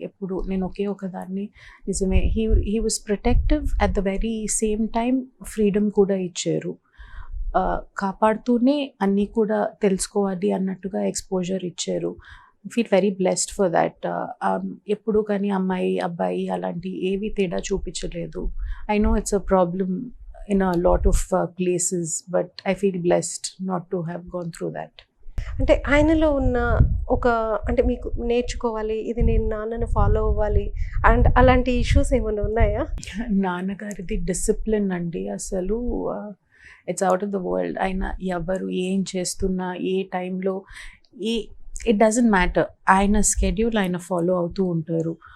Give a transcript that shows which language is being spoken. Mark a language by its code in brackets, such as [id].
[te] ఎప్పుడు నేను ఒకే ఒకదాన్ని. నిజమే, [en] he was protective, at the very same time freedom [te] కూడా ఇచ్చారు. కాపాడుతూనే అన్నీ కూడా తెలుసుకోవాలి అన్నట్టుగా ఎక్స్పోజర్ ఇచ్చారు. [en] Feel very blessed for that. [te] ఎప్పుడు కానీ అమ్మాయి అబ్బాయి అలాంటి ఏవి తేడా చూపించలేదు. [en] I know it's a problem in a lot of places, but I feel blessed not to have gone through that. [te] అంటే ఆయనలో ఉన్న మీకు నేర్చుకోవాలి, ఇది నేను నాన్నను ఫాలో అవ్వాలి అండ్ అలాంటి ఇష్యూస్ ఏమైనా ఉన్నాయా? నాన్నగారిది డిసిప్లిన్ అండి, అసలు [en] It's out of the world. [te] ఆయన ఎవరు ఏం చేస్తున్నా ఏ టైంలో [en] it doesn't matter, [te] ఆయన స్కెడ్యూల్ ఆయన ఫాలో అవుతూ ఉంటారు.